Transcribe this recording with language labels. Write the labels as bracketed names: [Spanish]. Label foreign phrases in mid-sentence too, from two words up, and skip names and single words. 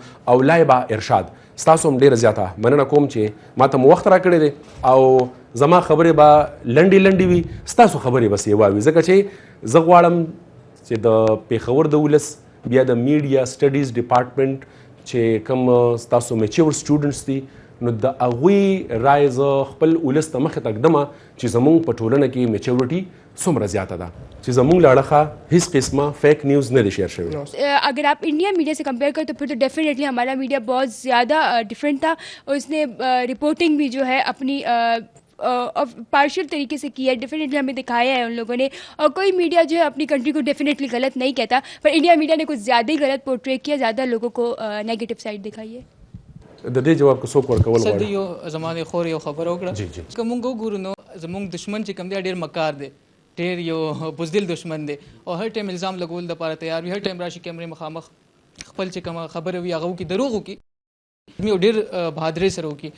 [Pashto] او لایبا ارشاد ستاسو هم ډېره زیاته مننه کوم چې ما ته مو وخت راکړی دی او زما خبرې به لنډې لنډې وي، ستاسو خبرې بس یې واوي، ځکه چې زه غواړم چې د پېښور د ولس بیا د [English] media studies department [Pashto] چې کوم ستاسو [English] mature students [Pashto] دي نو د هغوی رای زه خپل ولس ته مخې ته ږدمه چې زمونږ په ټولنه کې میچورټي څومره زیاته ده چې زمونږ له اړخه هیڅ قسمه فیک نیوز نه دی شیئر شوی. [Urdu] اگر آپ انڈیا میڈیا سے کمپیئر کریں تو پھر تو ڈیفینیٹلی ہمارا میڈیا بہت زیادہ ڈفرینٹ تھا اور اس نے رپورٹنگ بھی جو ہے اپنی پارشل طریقے سے کی ہے. ڈیفینیٹلی ہمیں دکھایا ہے ان لوگوں نے، اور کوئی میڈیا جو ہے اپنی کنٹری کو ڈیفینیٹلی غلط نہیں کہتا، پر انڈیا میڈیا نے کچھ زیادہ ہی غلط پورٹری کیا، زیادہ لوگوں کو [English] negative side [Urdu] دکھائی ہے. [Pashto] د دې جواب که څوک ورکول غواړي؟ غواړي. یو زمانه خور یو خبر وکړه چې موږ وګورو نو زموږ دشمن چې کوم دی ډېر مکار دی، ډېر یو بزدل دشمن دی او هر ټایم الزام لګول د پاره تیار وي، هر ټایم راشي کیمرې مخامخ خپل چې کومه خبره وي هغه وکړي، دروغ وکړي، یو ډېر بهادرۍ سره وکړي.